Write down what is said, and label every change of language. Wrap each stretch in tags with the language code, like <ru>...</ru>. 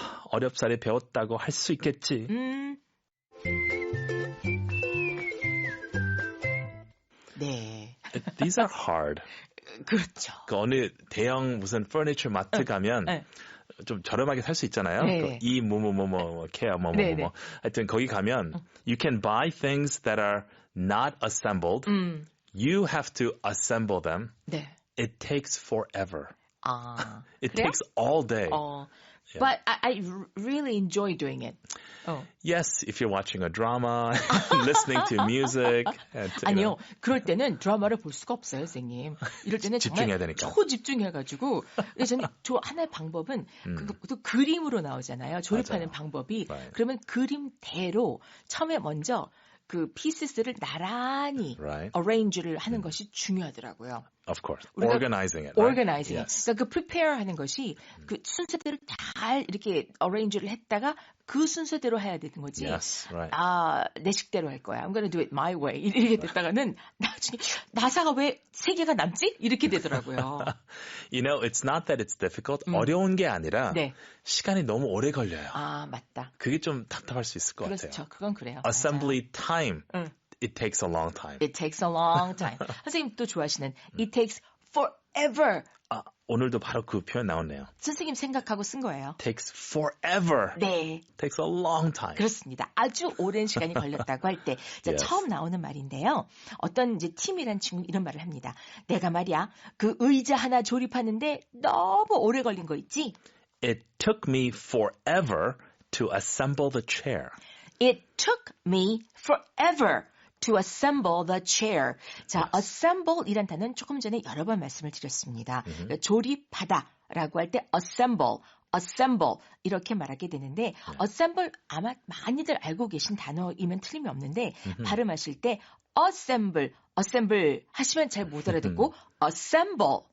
<ko>어렵사리 배웠다고 할 수 있겠지. 네.</ko> <en>These are hard.</en> <ko>그렇죠. 그 어느 대형 무슨 furniture 마트 가면 좀 저렴하게 살 수 있잖아요. 네. 이 케어 하여튼 거기 가면</ko> <en>you can buy things that are not assembled. You have to assemble them.</en> <ko>네.</ko> <en>It takes forever. It</en> <ko>그래요?</ko> <en>takes all day. Yeah. But I really enjoy doing it. Yes, if you're watching a drama, listening to music.</en> <ko>아니요. 그럴 때는 드라마를 볼 수가 없어요, 선생님. 이럴 때는 집중해야 되니까. 초집중해가지고. 저는 하나의 방법은 또 그림으로 나오잖아요. 조립하는 맞아요. 방법이.</ko> <en>Right.</en> <ko>그러면 그림대로 처음에 먼저 그 피스를 나란히 arrange를 하는 것이 중요하더라고요.</ko> <en>Of course. Organizing it. Right? Organizing it. Yes.</en> <ko>그러니까 그 prepare 하는 것이 그 순서대로 잘 이렇게 arrange를 했다가 그 순서대로 해야 되는 거지.</ko> <en>Yes, right.</en> <ko>내 식대로 할 거야.</ko> <en>I'm going to do it my way.</en> <ko>이렇게 됐다가는 나중에 나사가 왜 3개가 남지? 이렇게 되더라고요.</ko> <en>You know, it's not that it's difficult.</en> <ko>어려운 게 아니라 네. 시간이 너무 오래 걸려요. 맞다. 그게 좀 답답할 수 있을 것 그렇죠. 같아요. 그건 그래요.</ko> <en>Assembly time. It takes a long time. It takes a long time.</en> <ko>선생님 또 좋아하시는</ko> <en>It takes forever.</en> <ko>오늘도 바로 그 표현 나왔네요. 선생님 생각하고 쓴 거예요.</ko> <en>Takes forever.</en> <ko>네.</ko> <en>Takes a long time.</en> <ko>그렇습니다. 아주 오랜 시간이 걸렸다고 할 때</ko> <en>Yes.</en> <ko>처음 나오는 말인데요. 어떤 이제 팀이란 친구는 이런 말을 합니다. 내가 말이야 그 의자 하나 조립하는데 너무 오래 걸린 거 있지?</ko> <en>It took me forever to assemble the chair. It took me forever to assemble the chair.</en> <ko>자, assemble 이란 단어는 조금 전에 여러 번 말씀을 드렸습니다. 그러니까 조립하다라고 할 때 assemble 이렇게 말하게 되는데 assemble 아마 많이들 알고 계신 단어이면 틀림이 없는데 발음하실 때 assemble 하시면 잘 못 알아듣고 assemble</ko>